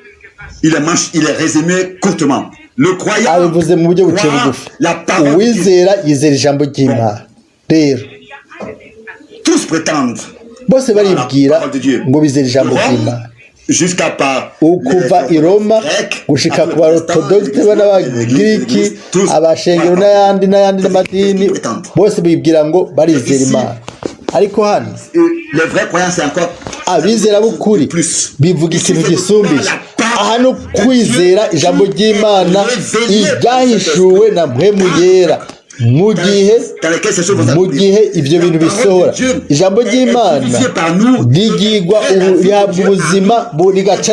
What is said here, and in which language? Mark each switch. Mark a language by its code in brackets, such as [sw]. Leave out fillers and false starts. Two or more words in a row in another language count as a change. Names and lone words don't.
[rn] abivuze mu buryo buciye bugufi uwizera yizera ijambo ry'Imana rero bose baribwira ngo bizera ijambo ry'Imana ukuva i Roma gushika ku barotodogite n'abagiriki abashengero n'ayandi n'amadini bose bibwira ngo barizera Imana ariko hano abizera b'ukuri bivuga ikintu gisumbije aha no kwizera ijambo ry'Imana iryahishuwe na mpwemu yera mu gihe ibyo bintu bisohora ijambo ry'Imana rigigwa rihabwa ubuzima rigaca